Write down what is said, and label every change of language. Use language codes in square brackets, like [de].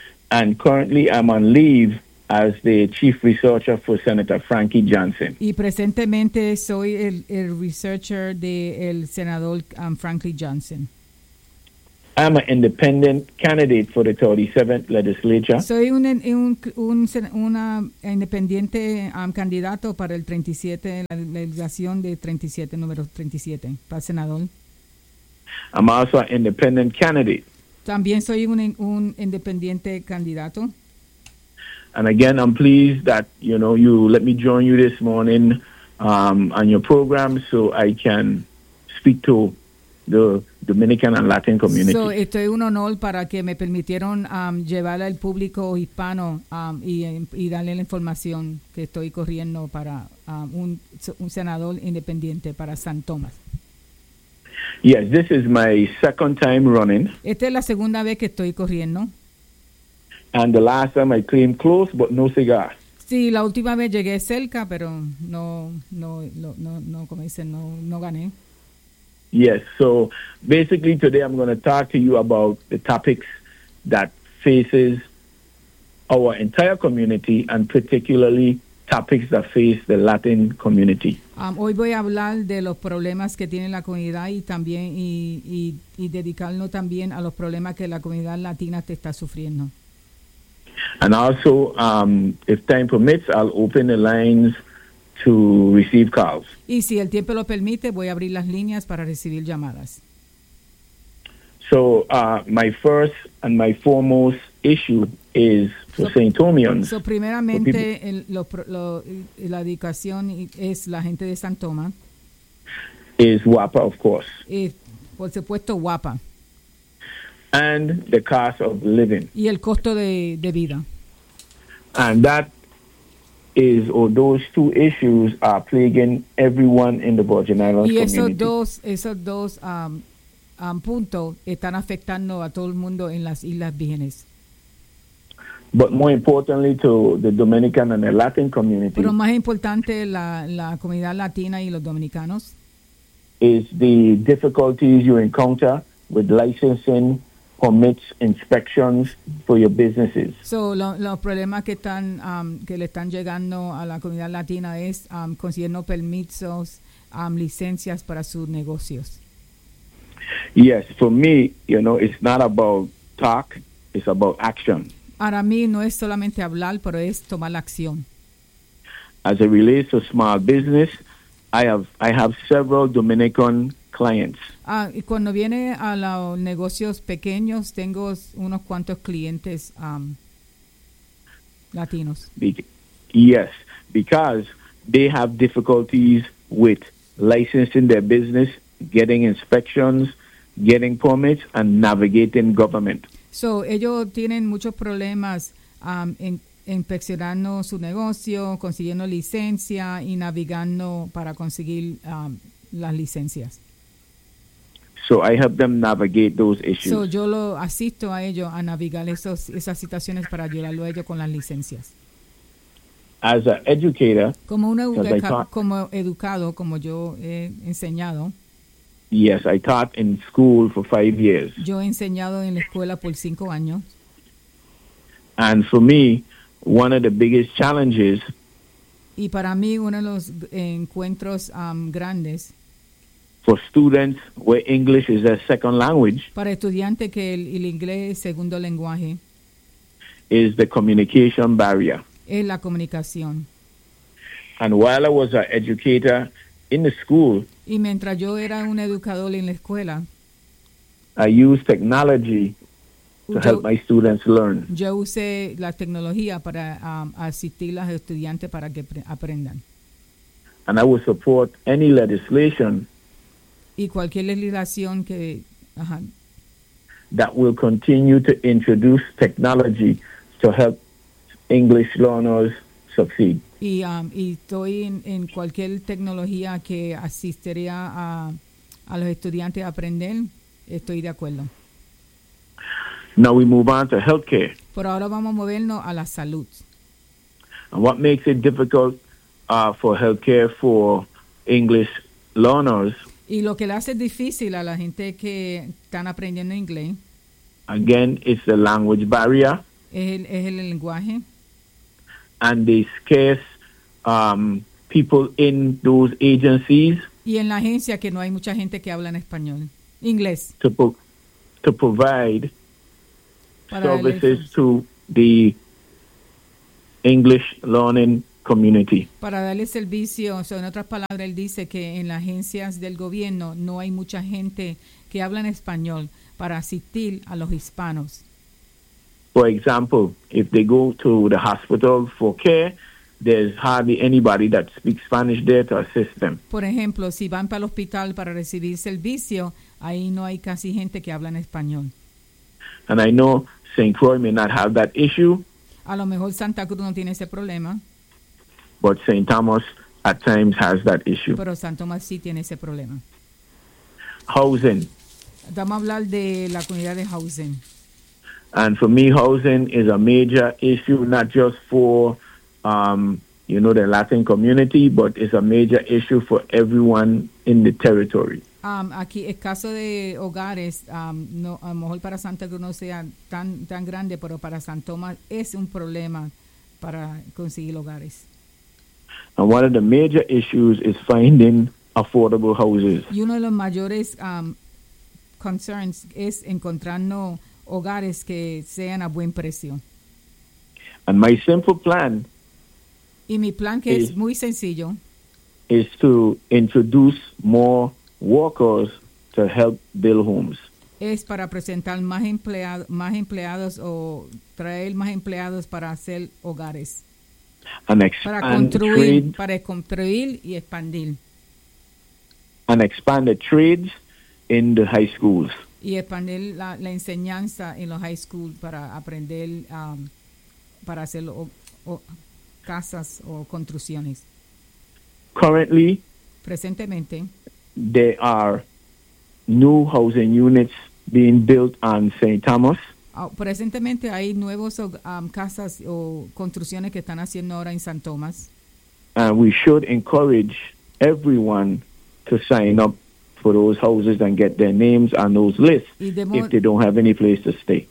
[en] And currently I'm on leave as the chief researcher for Senator Frankie Johnson. [es] Y presentemente soy el researcher del senador Frankie Johnson. [en] I'm an independent candidate for the 37th legislature. [es] Soy una independiente candidato para el 37, la legislación de 37, número 37, para senador. [en] I'm also an independent candidate. [es] También soy un independiente candidato. [en] And again, I'm pleased that, you know, you let me join you this morning on your program so I can speak to the Dominican and Latin community. [es] So, esto es un honor para que me permitieron llevar al público hispano y darle la información que estoy corriendo para un senador independiente para San Tomás. [en] Yes, this is my second time running. [es] Esta es la segunda vez que estoy corriendo. [en] And the last time I came close, but no cigar. [es] Sí, la última vez llegué cerca, pero no gané. [en] Yes, so basically today I'm going to talk to you about the topics that faces our entire community and particularly topics that face the Latin community. [es] Hoy voy a hablar de los problemas que tiene la comunidad y también y dedicarnos también a los problemas que la comunidad latina te está sufriendo. [en] And also, if time permits, I'll open the lines to receive calls. [es] Y si el tiempo lo permite, voy a abrir las líneas para recibir llamadas. [en] So, my first and my foremost issue is for St. Thomians. [es] So, primeramente, la educación es la gente de San Tomás. [en] Is WAPA, of course. [es] Y, por supuesto, WAPA. [en] And the cost of living. [es] Y el costo de vida. [en] And that is, or those two issues are plaguing everyone in the Virgin Islands community. [es] Y esos dos puntos están afectando a todo el mundo en las Islas Vírgenes. [en] but more importantly to the Dominican and the Latin community. [es] Pero más importante la comunidad latina y los dominicanos. [en] Is the difficulties you encounter with licensing, permits, inspections for your businesses. [es] So los problemas que están que le están llegando a la comunidad latina es consiguiendo permisos, licencias para sus negocios. [en] Yes, for me, you know, it's not about talk, it's about action. [es] Para mí no es solamente hablar, pero es tomar la acción. [en] As it relates to small business, I have several Dominican clients. [es] Y cuando viene a los negocios pequeños, tengo unos cuantos clientes latinos. [en] Yes, because they have difficulties with licensing their business, getting inspections, getting permits, and navigating government. [es] So, ellos tienen muchos problemas en inspeccionando su negocio, consiguiendo licencia y navegando para conseguir las licencias. [en] So I help them navigate those issues. [es] So yo lo asisto a ellos a navegar esas situaciones para ayudarlo a ellos con las licencias. [en] As an educator, [es] como un educado, como yo he enseñado. [en] Yes, I taught in school for 5 years. [es] Yo he enseñado en la escuela por 5 años. [en] And for me, one of the biggest challenges. [es] Y para mí uno de los encuentros grandes. [en] For students where English is their second language. [es] Para estudiantes que el inglés es segundo lenguaje. [en] Is the communication barrier. [es] Es la comunicación. [en] And while I was an educator in the school. [es] Y mientras yo era un educador en la escuela. [en] I used technology. To help my students learn. [es] Yo usé la tecnología para asistir a los estudiantes para que aprendan. [en] And I will support any legislation. [es] Y cualquier legislación que [en] that will continue to introduce technology to help English learners succeed. [es] Y estoy en cualquier tecnología que asistiría a los estudiantes a aprender. Estoy de acuerdo. [en] Now we move on to healthcare. [es] Pero ahora vamos a movernos a la salud. [en] And what makes it difficult for healthcare for English learners? [es] Y lo que le hace difícil a la gente que están aprendiendo inglés. [en] Again, it's the language barrier. [es] Es el lenguaje. [en] And the scarce people in those agencies. [es] Y en la agencia que no hay mucha gente que habla en español, inglés. [en] To provide services to the English learning community. [es] Para darle servicio, o sea, en otras palabras, él dice que en las agencias del gobierno no hay mucha gente que habla en español para asistir a los hispanos. [en] For example, if they go to the hospital for care, there's hardly anybody that speaks Spanish there to assist them. [es] Por ejemplo, si van para el hospital para recibir servicio, ahí no hay casi gente que habla en español. [en] And I know St. Croix may not have that issue. [es] A lo mejor Santa Cruz no tiene ese problema. [en] But St. Thomas at times has that issue. [es] Pero San Tomás sí tiene ese problema. [en] Housing. [es] Vamos a hablar de la comunidad de housing. [en] And for me, housing is a major issue, not just for, you know, the Latin community, but it's a major issue for everyone in the territory. [es] Aquí el caso de hogares, no, a lo mejor para Santa Cruz no sea tan grande, pero para San Tomás es un problema para conseguir hogares. [en] And one of the major issues is finding affordable houses. [es] Y uno de los mayores concerns es encontrando hogares que sean a buen precio. [en] And my simple plan. [es] Y mi plan que es muy sencillo. [en] Is to introduce more workers to help build homes. [es] Es para presentar más empleados o traer más empleados para hacer hogares. Para construir y expandir. [en] And expand the trades in the high schools. [es] Y expandir la enseñanza en los high schools para aprender para hacer casas o construcciones. [en] Currently. [es] Presentemente. [en] There are new housing units being built on St. Thomas. [es] Presentemente hay nuevos casas o construcciones que están haciendo ahora en San Tomás. [en] We should encourage everyone to sign up for those houses and get their names on those lists if they don't have any place to stay.